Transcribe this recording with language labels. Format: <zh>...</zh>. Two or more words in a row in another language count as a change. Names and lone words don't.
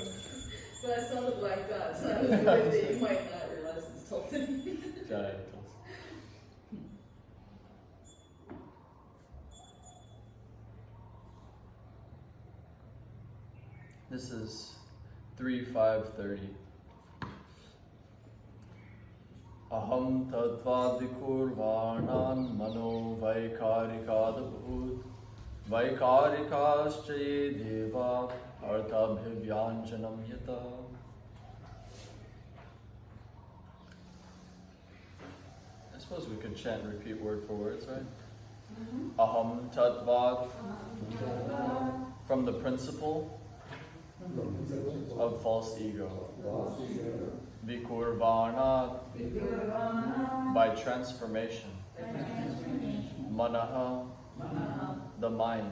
<en>But I saw the black dot, so I was worried that you might not realize it's Tulsi. Giant. This is 3-5-30.</en> <sa>Aham tadvadikurvarnan mano vaikarikadabhut vaikarikaschaye deva artabhivyanjanam yata.</sa> <en>I suppose we could chant and repeat word for words, right?</en> <sa>Mm-hmm. Aham tadvad,</sa> <en>from the principle of false ego. Vikurvarna, by transformation. Manaha, the mind.</en>